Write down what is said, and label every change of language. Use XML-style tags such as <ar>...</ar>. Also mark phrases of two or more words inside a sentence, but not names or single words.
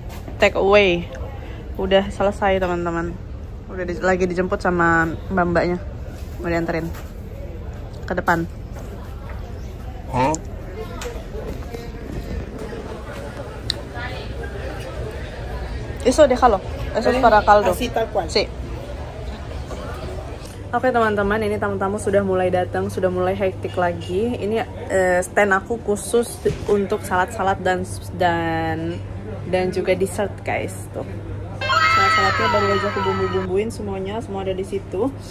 <en>take away</en> <id>udah selesai teman-teman, udah lagi dijemput sama mbak-mbaknya, mau dianterin ke depan.</id> <es>Eso déjalo, eso es para caldo. Así tal cual. Sí.</es> <id>Oke teman-teman, ini tamu-tamu sudah mulai datang, sudah mulai hektik lagi. Ini stand aku khusus untuk salad-salad dan juga dessert guys. Tuh, salad-saladnya baru aja aku bumbu-bumbuin semuanya, semua ada di situ.</id>